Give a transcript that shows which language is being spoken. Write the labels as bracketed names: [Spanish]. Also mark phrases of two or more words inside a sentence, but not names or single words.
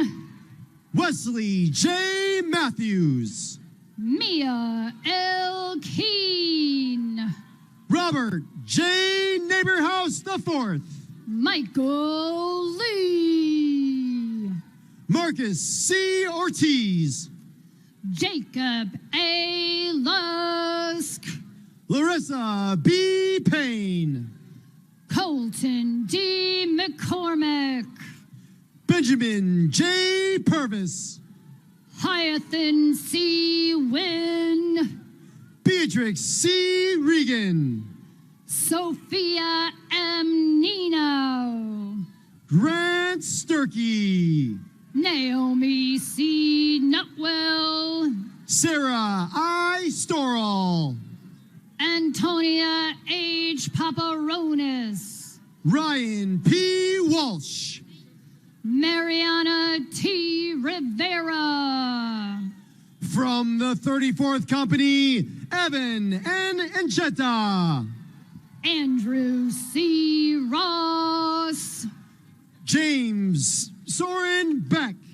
[English] Wesley J. Matthews. Mia L. Keene. Robert J. Neighborhouse IV. Michael Lee. Marcus C. Ortiz. Jacob A. Lusk. Larissa B. Payne. Colton D. McCormick. Benjamin J. Purvis. Hyacinth C. Wynn. Beatrix C. Regan. Sophia M. Nino. Grant Sturkey. Naomi C. Nutwell. Sarah I. Storall. Antonia H. Paparonis. Ryan P. Walsh. Mariana T. Rivera. From the 34th Company, Evan N. Ancheta. Andrew C. Ross. James Soren Beck.